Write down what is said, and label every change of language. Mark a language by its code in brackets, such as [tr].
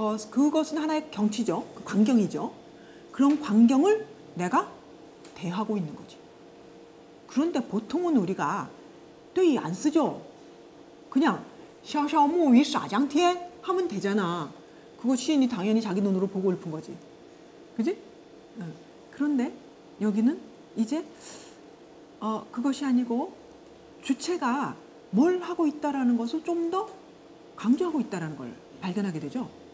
[ko] 그것은 하나의 경치죠. 광경이죠. 그런 광경을 내가 대하고 있는 거지. 그런데 보통은 우리가 对 안 쓰죠. 그냥 [zh] 潇潇暮雨洒江天 [ko] 하면 되잖아. 그거 시인이 당연히 자기 눈으로 보고 읊은 거지. 그지? 그런데 여기는 이제 그것이 아니고 주체가 뭘 하고 있다라는 것을 좀 더 강조하고 있다라는 걸 발견하게 되죠.